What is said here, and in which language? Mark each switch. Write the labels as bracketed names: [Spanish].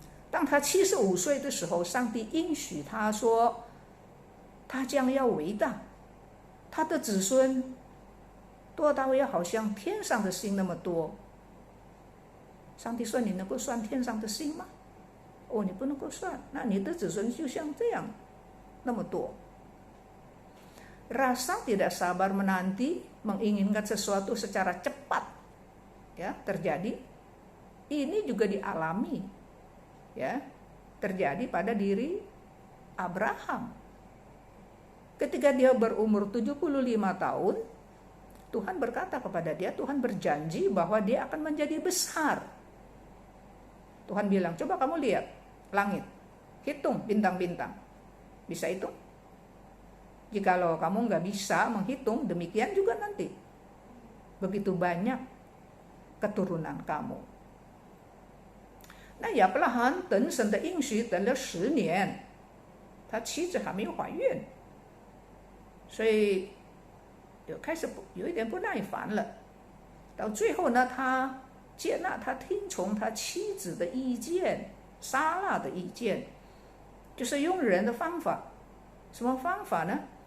[Chinese] 当他75岁的时候，上帝应许他说，他将要伟大，他的子孙多到要好像天上的星那么多。上帝说，你能够算天上的星吗？哦，你不能够算，那你的子孙就像这样那么多。 [Indonesian] Rasa tidak sabar menanti, menginginkan sesuatu secara cepat, ya, terjadi. Ini juga dialami, ya, terjadi pada diri Abraham. Ketika dia berumur 75 tahun, Tuhan berkata kepada dia, Tuhan berjanji bahwa dia akan menjadi besar. Tuhan bilang, coba kamu lihat langit, hitung bintang-bintang. Bisa hitung? Jikalau kamu nggak bisa menghitung, demikian juga nanti. Begitu banyak keturunan kamu. [Chinese] 那亚伯拉罕等神的应许等了10年，他妻子还没有怀孕，所以开始有一点不耐烦了。到最后呢，他接纳，他听从他妻子的意见，撒拉的意见，就是用人的方法。什么方法呢？